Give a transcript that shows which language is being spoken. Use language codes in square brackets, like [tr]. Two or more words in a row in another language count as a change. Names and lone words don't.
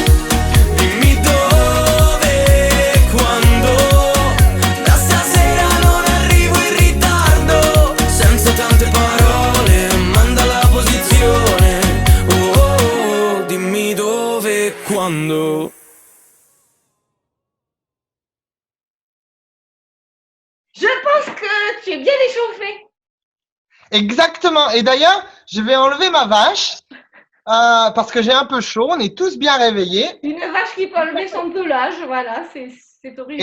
[it] Dimmi dove e quando. Da stasera non arrivo in ritardo. Senza tante parole, manda la posizione. Oh, oh, oh, dimmi dove e quando. [fr] Je pense que tu es bien échauffé. Exactement. Et d'ailleurs, je vais enlever ma vache parce que j'ai un peu chaud. On est tous bien réveillés. Une vache qui peut enlever son pelage, voilà, c'est original.